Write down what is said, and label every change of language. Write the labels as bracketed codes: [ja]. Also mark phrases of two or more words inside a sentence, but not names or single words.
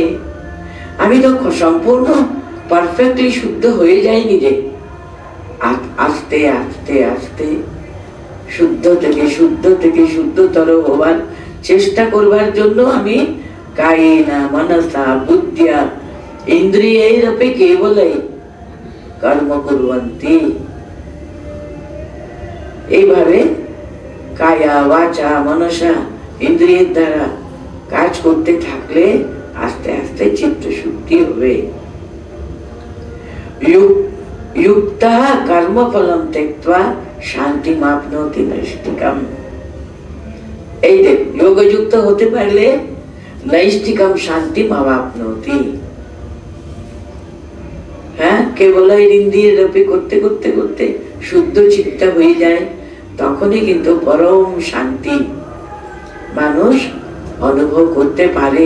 [bn] আমি তো সম্পূর্ণ পারফেক্টলি শুদ্ধ হয়ে যাইনি রে, আস্তে আস্তে আস্তে শুদ্ধ থেকে শুদ্ধতর হবার চেষ্টা করবার জন্য আমি [sa] কায়েনা মনসা বুদ্ধিয়া ইন্দ্রিয়ৈরপি কেবলাই কর্ম কুর্বন্তি। [bn] এইভাবে কায়া বাচা মনসা ইন্দ্রিয়ের দ্বারা কাজ করতে থাকলে আস্তে আস্তে চিত্ত শুদ্ধি হবে। [sa] युक्ता कर्मफलम त्यक्त्वा शांतिम आपनोति नैष्ठिकम। [bn] এই দেখ, যোগযুক্ত হতে পারলে [sa] নৈষ্ঠিকম শান্তিম আবাপ্নোতি। [bn] হ্যাঁ, কেবল ইন্দ্রিয়রূপে করতে করতে করতে শুদ্ধ চিত্ত হয়ে যায়, তখনই কিন্তু পরম শান্তি মানুষ অনুভব করতে পারে।